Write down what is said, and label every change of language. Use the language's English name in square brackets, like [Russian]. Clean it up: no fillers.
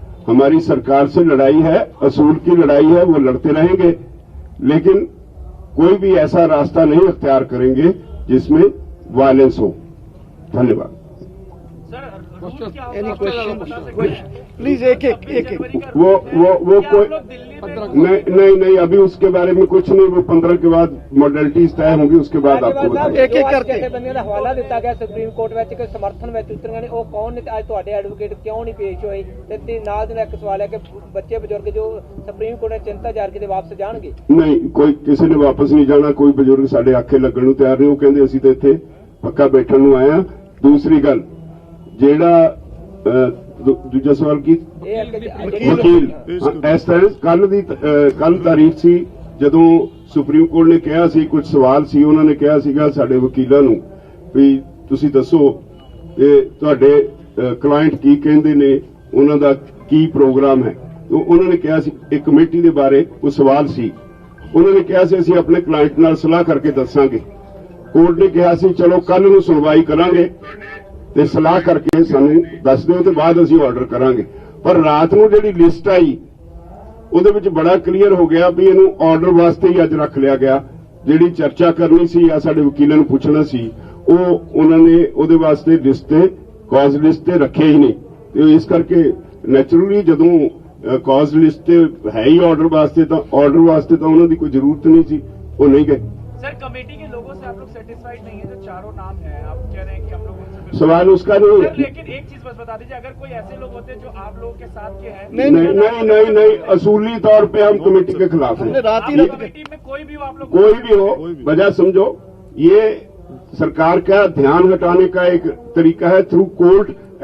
[Hindi] हमारी सरकार से लड़ाई है, असूल की लड़ाई है, वो लड़ते रहेंगे, लेकिन कोई भी ऐसा रास्ता नहीं अख्तियार करेंगे जिसमें वायलेंस हो। धन्यवाद। सर, [English] any question please एक [Hindi] वो कोई नहीं अभी उसके बारे में कुछ नहीं। वो 15 के बाद मॉडलिटीज तय होंगी, उसके बाद आपको बताएंगे। एक करके [Punjabi] ਜਥੇਬੰਦੀਆਂ ਦਾ ਹਵਾਲਾ ਦਿੱਤਾ ਗਿਆ ਸੁਪਰੀਮ ਕੋਰਟ ਵਿੱਚ ਕਿ ਸਮਰਥਨ ਵਿੱਚ ਉਤਰੀਆਂ ਨੇ, ਉਹ ਕੌਣ ਨੇ? ਅੱਜ ਤੁਹਾਡੇ ਐਡਵੋਕੇਟ ਕਿਉਂ ਨਹੀਂ ਪੇਸ਼ ਹੋਏ? ਤੇ ਨਾਲ ਦੇ ਨਾਲ ਇੱਕ ਸਵਾਲ ਹੈ ਕਿ ਬੱਚੇ ਬਜ਼ੁਰਗ ਜੋ ਸੁਪਰੀਮ ਕੋਰਟ ਨੇ ਚਿੰਤਾ ਜ਼ਾਹਿਰ ਕੀਤੀ ਵਾਪਸ ਜਾਣਗੇ? नहीं, कोई किसी ने वापस नहीं जाना। कोई बजुर्ग साडे आखे लगन नूं तैयार नहीं। वो कहंदे ਅਸੀਂ ਤਾਂ ਇੱਥੇ ਪੱਕਾ ਬੈਠਣ ਨੂੰ ਆਏ ਆ। दूसरी गल ਜਿਹੜਾ ਦੂਜਾ ਸਵਾਲ ਕੀ ਵਕੀਲ ਇਸ ਤਰ੍ਹਾਂ ਕੱਲ ਤਾਰੀਖ ਸੀ ਜਦੋਂ ਸੁਪਰੀਮ ਕੋਰਟ ਨੇ ਕਿਹਾ ਸੀ, ਕੁਝ ਸਵਾਲ ਸੀ, ਉਹਨਾਂ ਨੇ ਕਿਹਾ ਸੀਗਾ ਸਾਡੇ ਵਕੀਲਾਂ ਨੂੰ ਵੀ ਤੁਸੀਂ ਦੱਸੋ ਕਿ ਤੁਹਾਡੇ ਕਲਾਇੰਟ ਕੀ ਕਹਿੰਦੇ ਨੇ, ਉਹਨਾਂ ਦਾ ਕੀ ਪ੍ਰੋਗਰਾਮ ਹੈ। ਉਹਨਾਂ ਨੇ ਕਿਹਾ ਸੀ ਇੱਕ ਕਮੇਟੀ ਦੇ ਬਾਰੇ ਕੋਈ ਸਵਾਲ ਸੀ, ਉਹਨਾਂ ਨੇ ਕਿਹਾ ਸੀ ਅਸੀਂ ਆਪਣੇ ਕਲਾਇੰਟ ਨਾਲ ਸਲਾਹ ਕਰਕੇ ਦੱਸਾਂਗੇ। ਕੋਰਟ ਨੇ ਕਿਹਾ ਸੀ ਚਲੋ ਕੱਲ ਨੂੰ ਸੁਣਵਾਈ ਕਰਾਂਗੇ ਤੇ ਸਲਾਹ ਕਰਕੇ ਸਾਨੂੰ ਦੱਸ ਦਿਓ ਤੇ ਬਾਅਦ ਅਸੀਂ ਆਰਡਰ ਕਰਾਂਗੇ। ਪਰ ਰਾਤ ਨੂੰ ਜਿਹੜੀ ਲਿਸਟ ਆਈ ਉਹਦੇ ਵਿੱਚ ਬੜਾ ਕਲੀਅਰ ਹੋ ਗਿਆ ਵੀ ਇਹਨੂੰ ਆਰਡਰ ਵਾਸਤੇ ਹੀ ਅੱਜ ਰੱਖ ਲਿਆ ਗਿਆ। ਜਿਹੜੀ ਚਰਚਾ ਕਰਨੀ ਸੀ ਜਾਂ ਸਾਡੇ ਵਕੀਲਾਂ ਨੂੰ ਪੁੱਛਣਾ ਸੀ ਉਹ ਉਹਨਾਂ ਨੇ ਉਹਦੇ ਵਾਸਤੇ ਲਿਸਟ ਤੇ ਕਾਜ਼ ਲਿਸਟ ਤੇ ਰੱਖੇ ਹੀ ਨਹੀਂ। ਤੇ ਇਸ ਕਰਕੇ ਨੈਚੁਰਲੀ ਜਦੋਂ ਕਾਜ਼ ਲਿਸਟ ਤੇ ਹੈ ਹੀ ਆਰਡਰ ਵਾਸਤੇ ਤਾਂ ਉਹਨਾਂ ਦੀ ਕੋਈ ਜ਼ਰੂਰਤ [Hindi] नहीं थी, वो नहीं गए। सर कमेटी के लोगों से आप लोग सेटिस्फाइड नहीं है? जो चारों नाम है आप कह रहे हैं कि हम लोग उनसे सवाल उसका नहीं है। लेकिन एक चीज बस बता दीजिए, अगर कोई ऐसे लोग होते जो आप लोगों के साथ के हैं। नहीं, असूली तौर पे हम कमेटी के खिलाफ हैं। कमेटी में कोई भी हो, आप लोग कोई भी हो, वजह समझो ये सरकार का ध्यान हटाने का एक तरीका है [English] Through court.